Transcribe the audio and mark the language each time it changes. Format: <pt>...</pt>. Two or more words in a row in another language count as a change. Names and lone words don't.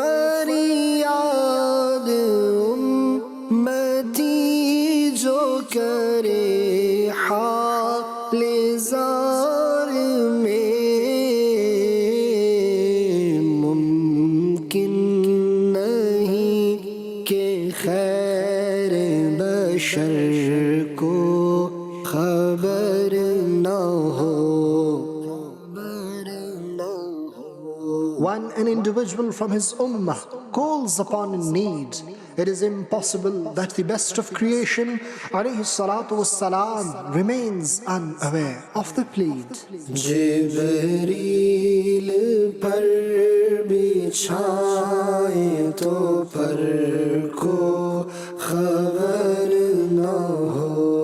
<ur>فریاد امتی جو کرے حال زار میں، ممکن نہیں کہ خیر بشر کو خبر نہ ہو.</ur> <en>When an individual from his ummah calls upon a need, it is impossible that the best of creation,</en> <ar>عليه الصلاة والسلام,</ar> <en>remains unaware of the plead.</en> <ur>جبریل پر بچھائے تو پر کو خبر نہ ہو,</ur>